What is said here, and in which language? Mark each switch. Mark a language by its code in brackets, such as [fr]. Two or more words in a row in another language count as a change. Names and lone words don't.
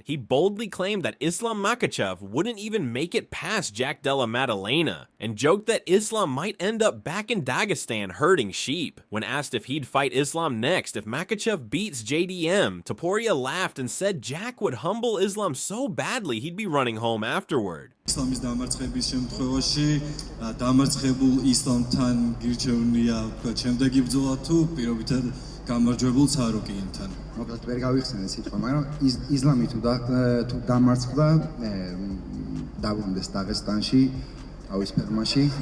[en] He boldly claimed that Islam Makhachev wouldn't even make it past Jack Della Maddalena, and joked that Islam might end up back in Dagestan herding sheep. When asked if he'd fight Islam next if Makhachev beats JDM, Topuria laughed and said Jack would humble Islam so badly he'd be running home afterward. [ka] ისლამის დამარცხების შემთხვევაში დამარცხებულ ისლამთან გირჩევნია თქვა შემდეგი ბრძოლა თუ პირობითად გამარჯვებულ ცარუკიენთან. მოკლედ ვერ გავიხსენე სიტყვა, მაგრამ ისლამი თუ დამარცხდა დაბრუნდეს დაღესტანში, თავის ფერმაში.